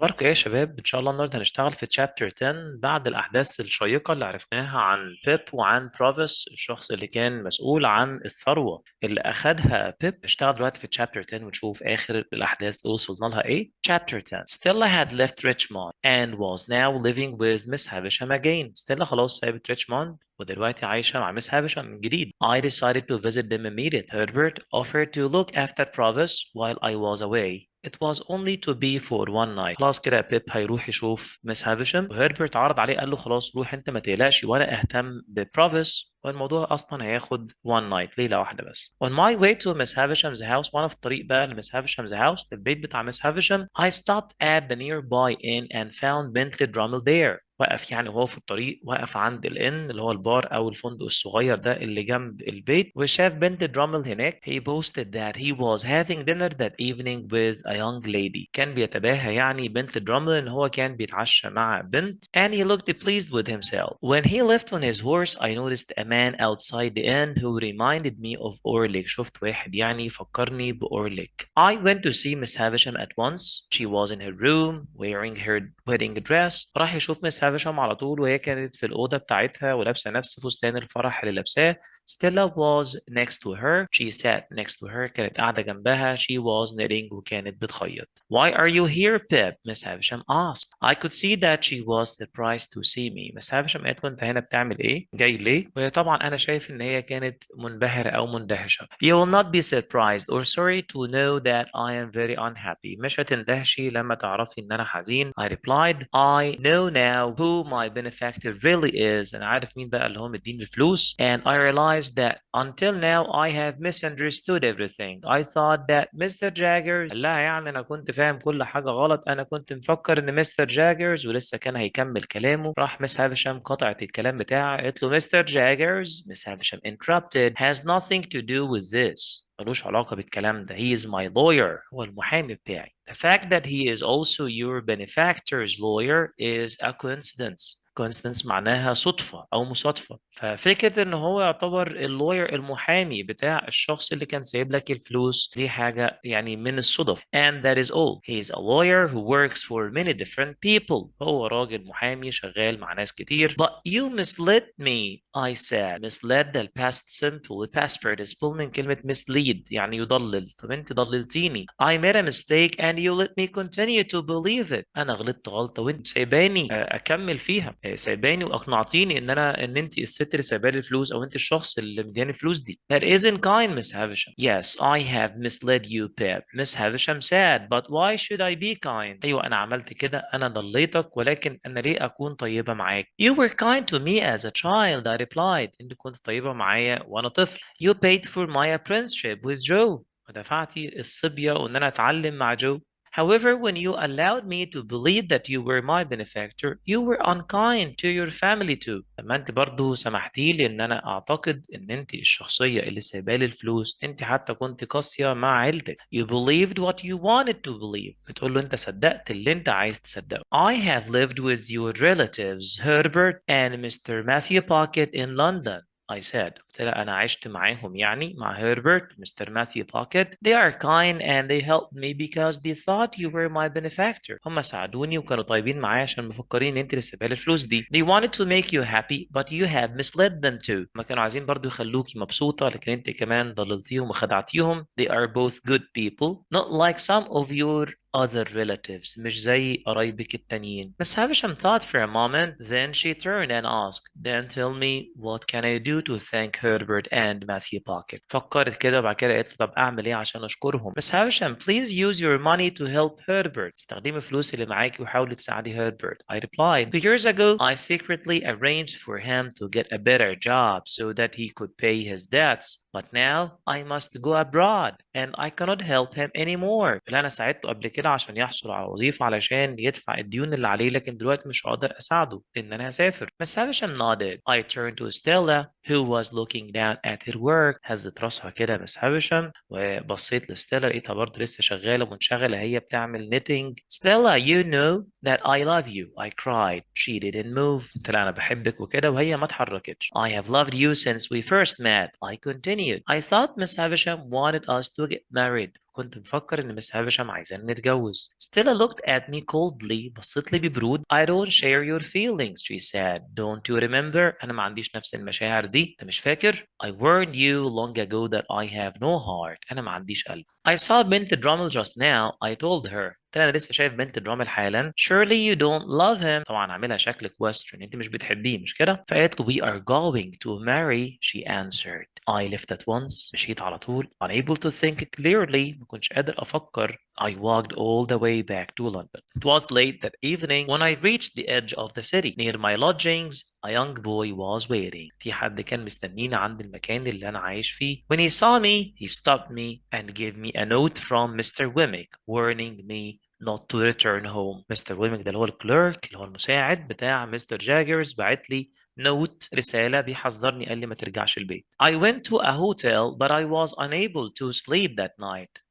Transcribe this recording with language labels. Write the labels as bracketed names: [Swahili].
[Arabic] أخباركم إيه يا شباب؟ إن شاء الله النهاردة هنشتغل في تشابتر 10 بعد الأحداث الشيقة اللي عرفناها عن بيب وعن بروفيس الشخص اللي كان مسؤول عن الثروة اللي أخدها بيب. نشتغل دلوقتي في تشابتر 10 ونشوف آخر الأحداث اللي وصلنا لها إيه. [English] Chapter 10. Stella had left Richmond and was now living with Miss Havisham again. [Arabic] ستيلا خلاص سابت ريتشموند ودلوقتي عايشة مع مس هافشام من جديد. [English] I decided to visit them immediately. Herbert offered to look after Provis while I was away. It was only to be for one night. [Arabic] خلاص كده بيب هيروح يشوف مس هافشام وهربرت عرض عليه قال له خلاص روح انت ما تقلقش وانا اهتم ببروفيس والموضوع اصلا هياخد [English] one night [Arabic] ليله واحده بس. [English] On my way to Miss Havisham's house [Arabic] وانا في الطريق بقى لمس هافشام's house البيت بتاع مس هافشام [English] I stopped at the nearby inn and found Bentley Drummel there. [Arabic] وقف يعني وهو في الطريق وقف عند الان اللي هو البار او الفندق الصغير ده اللي جنب البيت وشاف بنت درامل هناك. [English] He boasted that he was having dinner that evening with a young lady. [Arabic] كان بيتباهى يعني بنت درامل ان هو كان بيتعشى مع بنت. [English] And he looked pleased with himself. When he left on his horse I noticed a man outside the inn who reminded me of Orlik. [Arabic] شفت واحد يعني فكرني بأورليك. [English] I went to see Miss Havisham at once. She was in her room wearing her wedding dress. [Arabic] راح يشوف مس هافشام على طول وهي كانت في الأوضة بتاعتها ولابسة نفس فستان الفرح اللي لابساه. [English] Stella was next to her. She sat next to her. [Arabic] كانت قاعدة جنبها. [English] She was knitting [Arabic] وكانت بتخيط. [English] Why are you here, Pip? Miss Havisham asked. I could see that she was surprised to see me. [Arabic] Miss Havisham قالت له أنت هنا بتعمل إيه؟ جاي ليه؟ وطبعا أنا شايف إن هي كانت منبهرة أو مندهشة. [English] You will not be surprised or sorry to know that I am very unhappy. [Arabic] مش هتندهشي لما تعرفي إن أنا حزين. [English] I replied, I know now who my benefactor really is. [Arabic] أنا عارف مين بقى اللي هو مديني الفلوس. [English] And I realized that until now I have misunderstood everything. I thought that Mr. [Arabic] Jaggers لا يعني أنا كنت فاهم كل حاجة غلط. أنا كنت مفكر إن مستر جاجرز ولسه كان هيكمل كلامه. راح مس هافشام قطعت الكلام بتاعه قالت له مستر جاجرز. [English] Miss Havisham interrupted has nothing to do with this. [Arabic] ملوش علاقة بالكلام ده. [English] He is my lawyer. [Arabic] هو المحامي بتاعي. [English] The fact that he is also your benefactor's lawyer is a coincidence. [Arabic] coincidence معناها صدفة أو مصادفة. ففكرة إن هو يعتبر اللوير المحامي بتاع الشخص اللي كان سايب لك الفلوس دي حاجة يعني من الصدف. [English] And that is all. He is a lawyer who works for many different people. [Arabic] هو راجل محامي شغال مع ناس كتير. [English] But you misled me, I said. Misled ده past simple. [Arabic] past participle من كلمة mislead يعني يضلل. طب أنت ضللتيني. [English] I made a mistake and you let me continue to believe it. [Arabic] أنا غلطت غلطة وأنت سايباني أكمل فيها. سايباني وأقنعتيني إن أنت الست اللي سايباني الفلوس أو أنت الشخص اللي مدياني الفلوس دي. [English] That isn't kind, Miss Havisham. Yes, I have misled you, Pip. Miss Havisham said, but why should I be kind? [Arabic] أيوة أنا عملت كده أنا ضليتك ولكن أنا ليه أكون طيبة معاك؟ [English] You were kind to me as a child, I replied. [Arabic] أنت كنت طيبة معايا وأنا طفل. [English] You paid for my apprenticeship with Joe. [Arabic] ودفعتي الصبية وإن أنا أتعلم مع جو. [English] However, when you allowed me to believe that you were my benefactor, you were unkind to your family too. [Arabic] لما انت برضو سمحتي لي ان انا اعتقد ان انت الشخصية اللي سايبالي الفلوس انت حتى كنت قاسية مع عيلتك. [English] You believed what you wanted to believe. [Arabic] بتقول له انت صدقت اللي انت عايز تصدقه. [English] I have lived with your relatives, Herbert and Mr. Matthew Pocket in London. I said. [Arabic] قلت لها أنا عشت معاهم يعني مع هيربرت مستر ماثيو بوكيت. [English] They are kind and they helped me because they thought you were my benefactor. [Arabic] هم ساعدوني وكانوا طيبين معايا عشان مفكرين إن أنت اللي سايبها لي الفلوس دي. [English] They wanted to make you happy but you have misled them too. [Arabic] ما كانوا عايزين برضو يخلوكي مبسوطة لكن أنت كمان ضللتيهم وخدعتيهم. [English] They are both good people not like some of your other relatives [Arabic] مش زي قرايبك التانيين. [English] Miss Havisham thought for a moment, then she turned and asked, then tell me what can I do to thank Herbert and Matthew Pocket. [Arabic] فكرت كده وبعد كده قالت له طب أعمل إيه عشان أشكرهم. [English] Miss Havisham, please use your money to help Herbert. [Arabic] استخدمي الفلوس اللي معاكي وحاولي تساعدي Herbert. [English] I replied, 2 years ago I secretly arranged for him to get a better job so that he could pay his debts. But now I must go abroad and I cannot help him anymore. [Arabic] اللي أنا ساعدته قبل كده عشان يحصل على وظيفة علشان يدفع الديون اللي عليه لكن دلوقتي مش هقدر أساعده لأن أنا هسافر. [English] Miss Havisham nodded. I turned to Stella who was looking down at her work. [Arabic] هزت راسها كده Miss Havisham وبصيت لستيلا لقيتها برضه لسه شغالة منشغلة هي بتعمل knitting. [English] Stella, you know that I love you. I cried. She didn't move. [Arabic] قلت لها أنا بحبك وكده وهي ما اتحركتش. [English] I have loved you since we first met. I continued. I thought Miss Havisham wanted us to get married. [Arabic] كنت مفكر إن مس هافشام عايزاني نتجوز. [English] Stella looked at me coldly. [Arabic] بصت لي ببرود. [English] I don't share your feelings, she said. Don't you remember? [Arabic] أنا ما عنديش نفس المشاعر دي. أنت مش فاكر؟ [English] I warned you long ago that I have no heart. [Arabic] أنا ما عنديش قلب. [English] I saw بنت درامل just now. I told her. [Arabic] قلت لها أنا لسه شايف بنت درامل حالا. [English] Surely you don't love him. [Arabic] طبعا عاملها شكل كويستشن. أنت مش بتحبيه مش كده؟ فقالت له [English] we are going to marry. She answered. I left at once. [Arabic] مشيت على طول. [English] Unable to think clearly. [Arabic] ما كنتش قادر أفكر. [English] I walked all the way back to London. It was late that evening when I reached the edge of the city. Near my lodgings, a young boy was waiting. [Arabic] في حد كان مستنيني عند المكان اللي أنا عايش فيه. [English] When he saw me, he stopped me and gave me a note from Mr. Wemmick warning me not to return home. Mr. [Arabic] Wemmick ده اللي هو الكليرك اللي هو المساعد بتاع مستر جاجرز بعت لي نوت رسالة بيحذرني قال لي ما ترجعش البيت. [English] I went to a hotel but I was unable to sleep that night.